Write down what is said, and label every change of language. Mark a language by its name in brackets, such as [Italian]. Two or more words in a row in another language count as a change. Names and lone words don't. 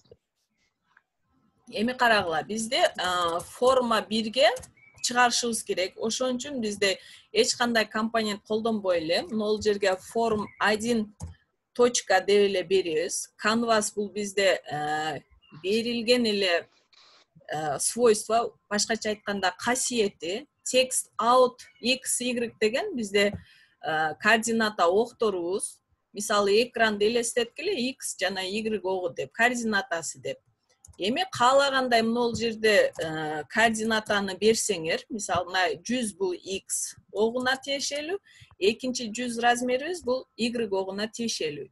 [Kyrgyz] Эми карагыла, бизде форма 1ге чыгарышыбыз керек. Ошон үчүн бизде эч кандай компонент колдонбой эле могул жерге form 1 точка деп эле беребиз. Canvas бул бизде берилген эле свойство, башкача айтканда касиети. [English] Text out [Kyrgyz] x, y деген бизде координата окторубуз. Мисалы, экранды элестеткиле x жана y огу деп, координатасы деп. Эми каалагандай могул жерде координатаны берсеңер, мисалы, 100 бул x огуна тиешелүү, экинчи 100 размерибиз бул y огуна тиешелүү.